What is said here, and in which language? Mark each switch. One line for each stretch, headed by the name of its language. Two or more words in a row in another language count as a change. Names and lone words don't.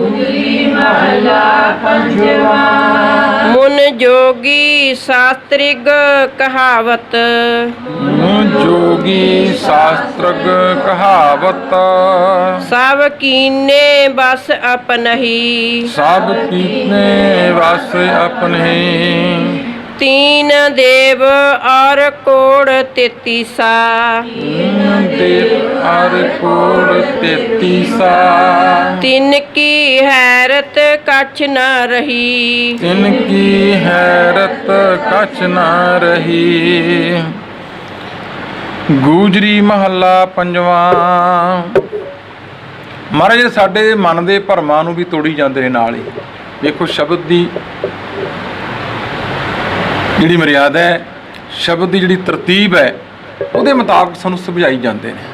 Punjabi: ਮੁਨ ਜੋਗੀ ਸ਼ਾਸਤ੍ਰਿਗ ਕਹਾਵਤ। ਜੋਗੀ ਸ਼ਾਸਤ੍ਰਗ ਕਹਾਵਤ। ਸਭ ਕੀਨੇ ਬਸ ਆਪਨਹੀ। ਸਭ ਕੀਨੇ ਵਸ ਆਪਣੇ। ਤੀਨ ਦੇਵ ਅਉਰ ਕੋੜ ਤੇਤੀਸਾ। ਦੇਵ ਅਉਰ ਕੋੜ ਤੇਤੀਸਾ। ਤਿਨਕੀ ਹੈਰਤ ਕਛ ਨ ਰਹੀ। ਤਿਨਕੀ ਹੈਰਤ ਕਛ ਨ ਰਹੀ। ਗੂਜਰੀ ਮਹੱਲਾ ਪੰਜਵਾਂ। ਮਹਾਰਾਜ ਸਾਡੇ ਮਨ ਦੇ ਭਰਮਾਂ ਨੂੰ ਵੀ ਤੋੜੀ ਜਾਂਦੇ ਨੇ ਨਾਲ ਹੀ। ਵੇਖੋ ਸ਼ਬਦ ਦੀ ਜਿਹੜੀ ਮਰਿਆਦਾ ਹੈ, ਸ਼ਬਦ ਦੀ ਜਿਹੜੀ ਤਰਤੀਬ ਹੈ, ਉਹਦੇ ਮੁਤਾਬਕ ਸਾਨੂੰ ਸਮਝਾਈ ਜਾਂਦੇ ਨੇ।